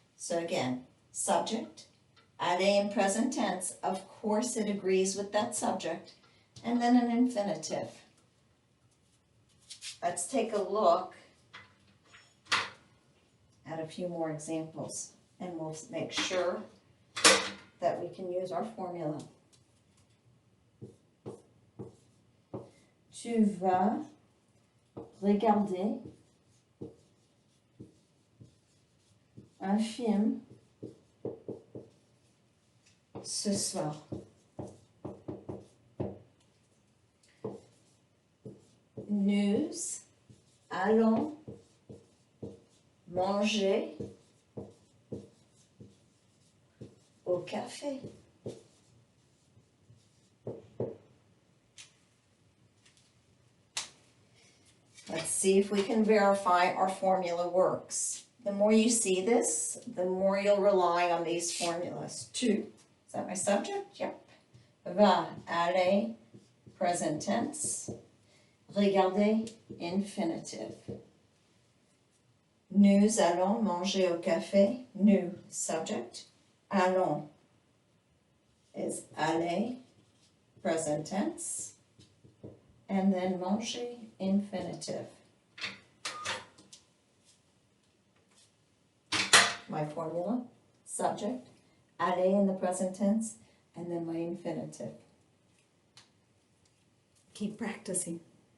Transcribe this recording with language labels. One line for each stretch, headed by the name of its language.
English: So again, subject, aller in present tense, of course it agrees with that subject, and then an infinitive. Let's take a look at a few more examples, and we'll make sure that we can use our formula.
French: Tu vas regarder un film ce soir. Nous allons manger au café.
English: Let's see if we can verify our formula works. The more you see this, the more you'll rely on these formulas. Tu, is that my subject? Yep. Va, aller, present tense. Regarder, infinitive.
French: Nous allons manger au café.
English: Nous, subject. Allons is aller, present tense. And then manger, infinitive. My formula, subject, aller in the present tense, and then my infinitive. Keep practicing.